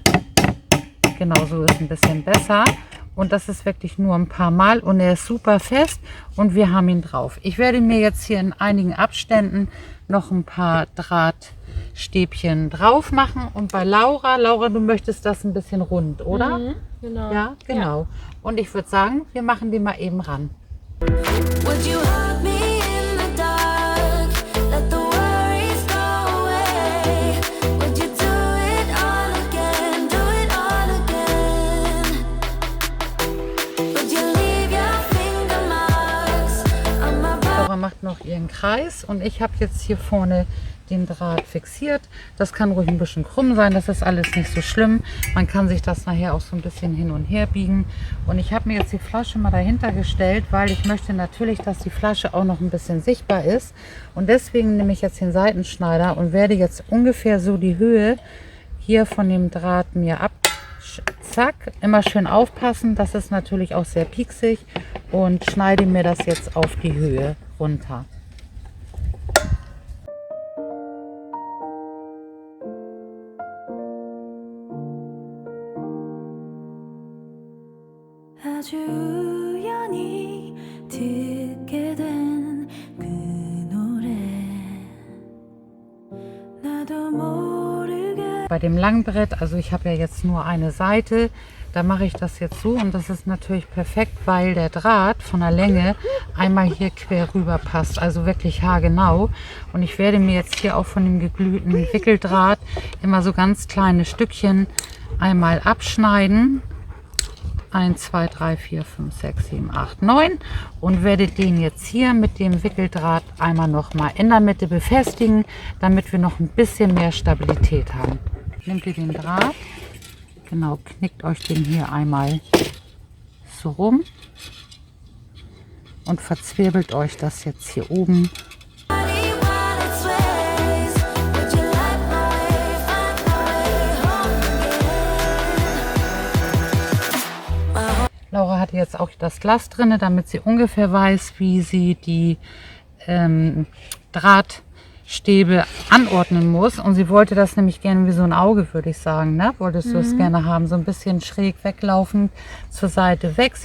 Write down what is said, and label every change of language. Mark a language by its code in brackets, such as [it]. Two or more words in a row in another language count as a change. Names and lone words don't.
[de] Genau, so ist ein bisschen besser. Und das ist wirklich nur ein paar Mal und er ist super fest und wir haben ihn drauf. Ich werde mir jetzt hier in einigen Abständen noch ein paar Drahtstäbchen drauf machen. Und bei Laura, du möchtest das ein bisschen rund, oder? Mhm, genau. Ja, genau. Ja. Und ich würde sagen, wir machen die mal eben ran. [en] Would you hug me in the dark? Let the worries go away. Would you do it all again? Do it all again? Would you leave your finger marks on my body? [de] Laura macht noch ihren Kreis und ich habe jetzt hier vorne den Draht fixiert. Das kann ruhig ein bisschen krumm sein, das ist alles nicht so schlimm. Man kann sich das nachher auch so ein bisschen hin und her biegen. Und ich habe mir jetzt die Flasche mal dahinter gestellt, weil ich möchte natürlich, dass die Flasche auch noch ein bisschen sichtbar ist. Und deswegen nehme ich jetzt den Seitenschneider und werde jetzt ungefähr so die Höhe hier von dem Draht mir abzweigen. Zack, immer schön aufpassen, das ist natürlich auch sehr pieksig und schneide mir das jetzt auf die Höhe runter. [ko] 아주 우연히 듣게 된 그 노래 나도 모르게 [de] Bei dem Langbrett, also ich habe ja jetzt nur eine Seite, da mache ich das jetzt so und das ist natürlich perfekt, weil der Draht von der Länge einmal hier quer rüber passt, also wirklich haargenau. Und ich werde mir jetzt hier auch von dem geglühten Wickeldraht immer so ganz kleine Stückchen einmal abschneiden. 1, 2, 3, 4, 5, 6, 7, 8, 9 und werde den jetzt hier mit dem Wickeldraht einmal noch mal in der Mitte befestigen, damit wir noch ein bisschen mehr Stabilität haben. Nehmt ihr den Draht, genau, knickt euch den hier einmal so rum und verzwirbelt euch das jetzt hier oben. [en] body while it sways. Would you like my way, find my way home again? [de] Laura hatte jetzt auch das Glas drin, damit sie ungefähr weiß, wie sie die Drahtstäbe anordnen muss. Und sie wollte das nämlich gerne wie so ein Auge, würde ich sagen. Ne? Wolltest du es gerne haben, so ein bisschen schräg weglaufend zur Seite weg.